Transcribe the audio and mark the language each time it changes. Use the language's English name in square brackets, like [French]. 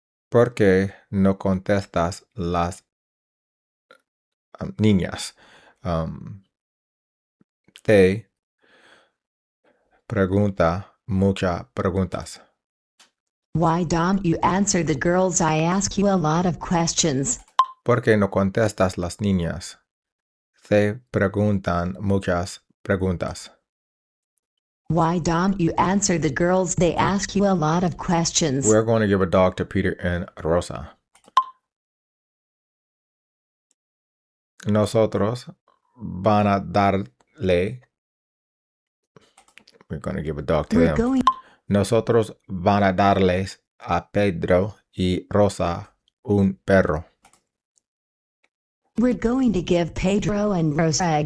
[Spanish] Porque no contestas las niñas. Te pregunta muchas preguntas. [English] Why don't you answer the girls? I ask you a lot of questions. [Spanish] Porque no contestas las niñas. Te preguntan muchas preguntas. [English] Why don't you answer the girls? They ask you a lot of questions. We're going to give a dog to Peter and Rosa. [Spanish] Nosotros van a darle. [English] We're going to give a dog to We're them. going [Spanish] Nosotros van a darles a Pedro y Rosa un perro. [English] We're going to give Pedro and Rosa a